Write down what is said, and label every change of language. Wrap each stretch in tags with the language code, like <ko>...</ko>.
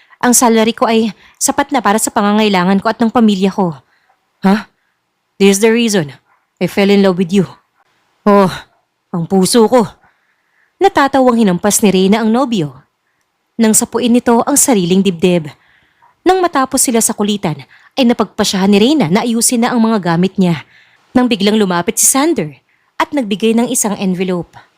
<tl>Ang salary ko ay sapat na para sa pangangailangan ko at ng pamilya ko. Huh?</tl> <en>This is the reason I fell in love with you.</en> <tl>Oh, ang puso ko. Natatawang hinampas ni Reyna ang nobyo. Nang sapuin nito ang sariling dibdib. Nang matapos sila sa kulitan, ay napagpasyahan ni Reyna na ayusin na ang mga gamit niya. Nang biglang lumapit si Sander at nagbigay ng isang envelope.</tl>